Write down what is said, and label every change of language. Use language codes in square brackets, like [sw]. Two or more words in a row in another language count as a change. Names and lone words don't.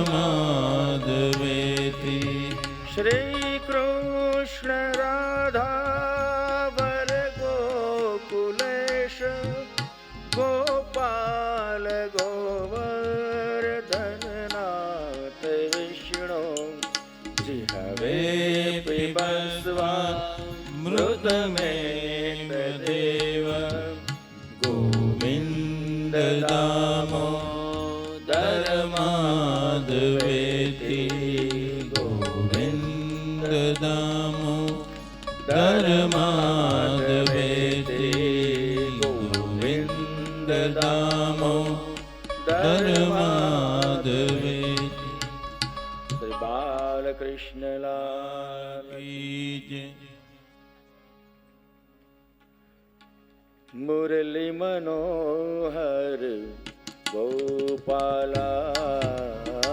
[sa] माधवेति श्री कृष्ण राधा वर गोकुलेश गोपाल गोवर्धन नाथ विष्णु जी हवे पिबस्वा मृतमेव देव गोविन्द दामोदर माधवेति गोविन्द दामोदर माधवेति દદામો ધર્માદવે. [hi] श्री बालकृष्णलाल की जय. मुरली मनोहर गोपाला,